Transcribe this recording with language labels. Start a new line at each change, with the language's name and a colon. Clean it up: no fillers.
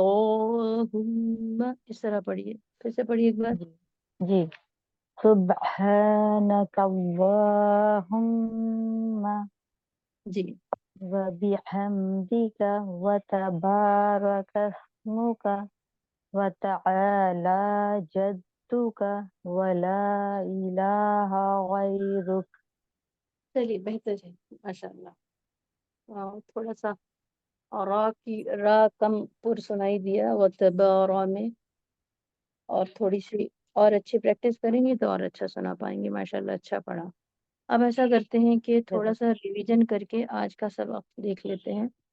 Hindi: सुब्हानकल्लाहुम्मा, इस तरह पढ़िए। फिर से पढ़िए एक बार। जी जी
Arabic: سبحانك اللهم
Hindi: जी
Arabic: وبحمدك وتبارك اسمك وتعالى جدك ولا إله غيرك
Hindi: चलिए, बेहतर है माशाल्लाह। थोड़ा सा रा कम पुर सुनाई दिया वतबारा में, और थोड़ी सी और अच्छी प्रैक्टिस करेंगे तो और अच्छा सुना पाएंगे। माशाल्लाह, अच्छा पढ़ा। अब ऐसा करते हैं कि थोड़ा सा रिवीजन करके आज का सबक देख लेते हैं।